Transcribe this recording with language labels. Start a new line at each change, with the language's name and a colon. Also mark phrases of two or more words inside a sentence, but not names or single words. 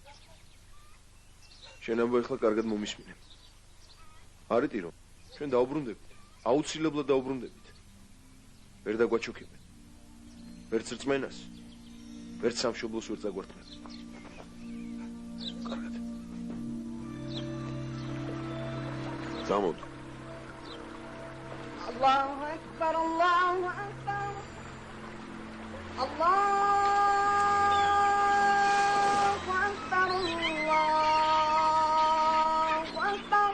Georgian: შენ ამბო ახლა კარგად მომისმინე. არიტი რომ ჩვენ დაუბრუნდებით. აუცილებლად დაუბრუნდებით. ვერ დაგვაჩუქებენ. ვერც რწმენას, ვერც სამშობლოს ვერ დაგვართმევენ. კარგად. წამოდ.
Arabic: الله أكبر، الله أكبر. الله أكبر، الله أكبر.